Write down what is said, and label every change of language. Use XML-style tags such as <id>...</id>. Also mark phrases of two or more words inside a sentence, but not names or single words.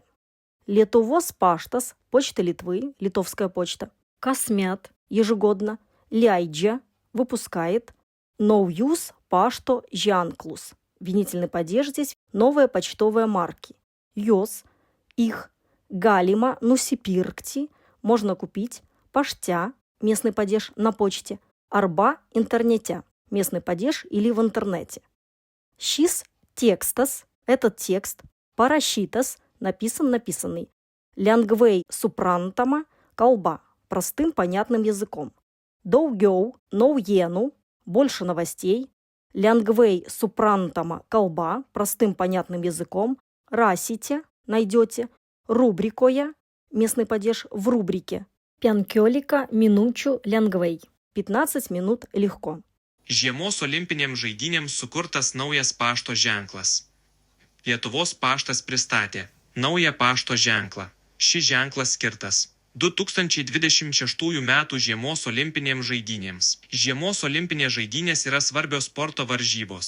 <lt>Lietuvos paštas,</lt> <ru>почта Литвы, литовская почта. Касмят, ежегодно. Ляйджа, выпускает.</ru> <lt>Naujus pašto ženklus.</lt> <ru>Винительный падеж здесь новые почтовые марки.</ru> <lt>Jos, их, galima nusipirkti,</lt> <ru>можно купить, pašte, местный падеж на почте, arba интернете, местный падеж или в интернете.</ru> <lt>Šis tekstas,</lt> <ru>этот текст, parašytas, написанный.</ru> <lt>Lengvai suprantama kalba,</lt> <ru>простым понятным языком.</ru> <lt>Daugiau naujienų,</lt> <ru>больше новостей.</ru> <lt>Lengvai suprantama kalba,</lt> <ru>простым понятным языком. Rasite, найдете. Rubrikoje, местный падеж в рубрике.</ru> <lt>15 minučių lengvai,</lt> <ru>15 минут легко.</ru> <lt>Žiemos olimpinėms žaidynėms sukurtas naujas pašto ženklas. Lietuvos paštas pristatė naują pašto ženklą. Šis ženklas skirtas 2026 m. žiemos olimpinėms žaidynėms. Žiemos olimpinės žaidynės yra svarbios sporto varžybos.</lt>